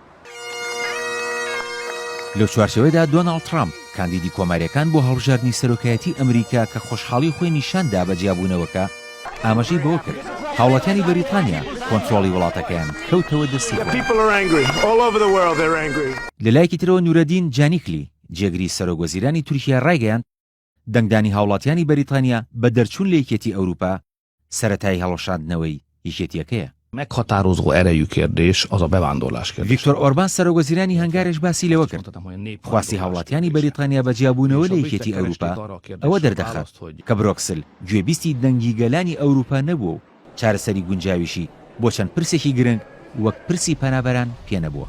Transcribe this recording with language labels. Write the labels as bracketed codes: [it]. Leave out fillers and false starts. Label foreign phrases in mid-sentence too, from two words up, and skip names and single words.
[ckb] لەو چوارچەوەیدا دۆناڵد ترامپ کاندیدی کۆماریەکان بۆ هەڵبژاردنی سەرۆکایەتی ئەمریکا کە خۆشحاڵی خۆی نیشاندا بە جیابوونەوەکە ئاماژەی بەوە کرد هاوڵاتیانی بەریتانیا کۆنتڕۆڵی وڵاتەکەیان کەوتەوە دەستی. لە لایەکی ترەوە نورەدین جانیکلی جێگری سەرۆکوەزیرانی تورکیا ڕایگەیاند دەنگدانی هاوڵاتیانی بەریتانیا بە دەرچوون لە یەکێتی ئەوروپا سەرەتای هەڵەشاندنەوەی یەکێتیەکەیە. [hu] Meghatározó erejű kérdés az a bevándorlás kérdés. [ckb] ڤیکتۆر ئۆربان سەرۆکوەزیرانی هەنگارێش باسی لەوە کرد خواستی هاوڵاتیانی بەریتانیا بە جیابوونەوە لە یەکێتی ئەوروپا ئەوە دەردەخات کە بروکسل گوێبیستی دەنگی گەلانی ئەوروپا نەبووە و چارەسەری گونجاویشی بۆ چەند پرسێکی گرنگ وەک پرسی پەنابەران پێ نەبووە.